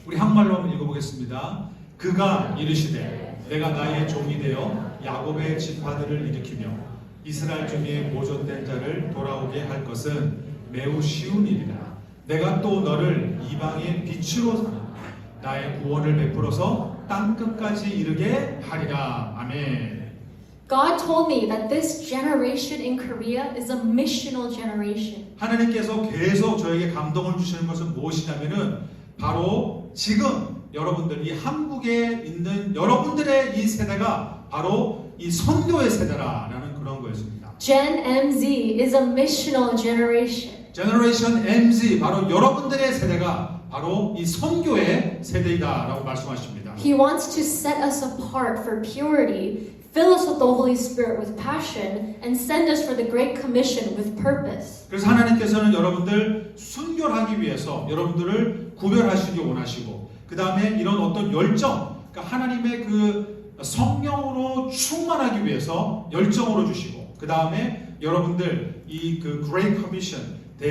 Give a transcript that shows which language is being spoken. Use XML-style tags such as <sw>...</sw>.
<ko>우리 한국말로 한번 읽어보겠습니다. 그가 이르시되 내가 나의 종이 되어 야곱의 지파들을 일으키며 이스라엘 중에 모존된 자를 돌아오게 할 것은 매우 쉬운 일이라. 내가 또 너를 이방의 빛으로 삼아 나의 구원을 베풀어서 땅 끝까지 이르게 하리라. 아멘.</ko> <en>God told me that this generation in Korea is a missional generation.</en> <ko>하나님께서 계속 저에게 감동을 주시는 것은 무엇이냐면은 바로 지금 여러분들 이 한국에 있는 여러분들의 이 세대가 바로 이 선교의 세대라는 그런 거였습니다.</ko> <en>Gen MZ is a missional generation.</en> <ko>제너레이션 MZ 바로 여러분들의 세대가 바로 이 선교의 세대이다라고 말씀하십니다.</ko> <en>He wants to set us apart for purity, fill us with the Holy Spirit with passion, and send us for the Great Commission with purpose.</en> <ko>그래서 하나님께서는 여러분들 순결하기 위해서 여러분들을 구별하시기 원하시고 그 다음에 이런 어떤 열정, 그러니까 하나님의 그 성령으로 충만하기 위해서 열정으로 주시고 그 다음에 여러분들 이 그 Great Commission</ko>